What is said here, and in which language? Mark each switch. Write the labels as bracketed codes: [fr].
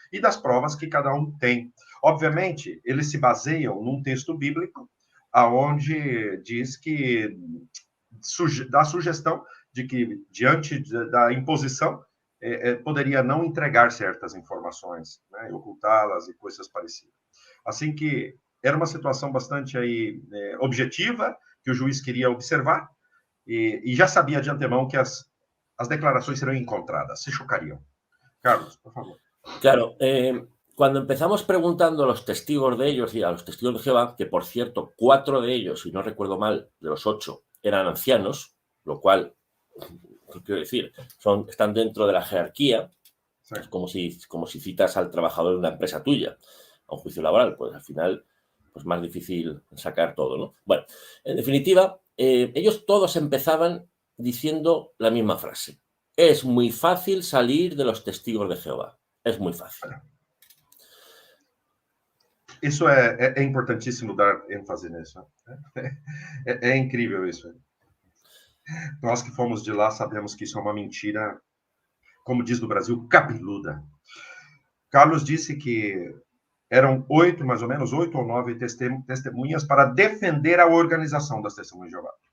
[pt] E das provas que cada um tem. Obviamente, eles se baseiam num texto bíblico aonde diz que dá sugestão de que, diante da imposição, poderia não entregar certas informações, né, ocultá-las e coisas parecidas. Assim que era uma situação bastante aí, objetiva, que o juiz queria observar, e já sabia de antemão que as declarações seriam encontradas, se chocariam. Carlos, por favor. [es] Claro, cuando empezamos preguntando a los testigos de ellos y a los testigos de Jehová, que por cierto, 4 de ellos, si no recuerdo mal, de los 8, eran ancianos, lo cual... ¿Qué quiero decir? Están dentro de la jerarquía. Sí. Es como si citas al trabajador de una empresa tuya a un juicio laboral, pues al final pues más difícil sacar todo, ¿no? Bueno, en definitiva, ellos todos empezaban diciendo la misma frase. Es muy fácil salir de los testigos de Jehová. Es muy fácil. [pt] Isso é importantíssimo dar ênfase nisso. É incrível isso. Nós que fomos de lá sabemos que isso é uma mentira, como diz no Brasil, cabeluda. Carlos disse que eram 8, mais ou menos, 8 ou 9 testemunhas para defender a organização das Testemunhas de Jeová.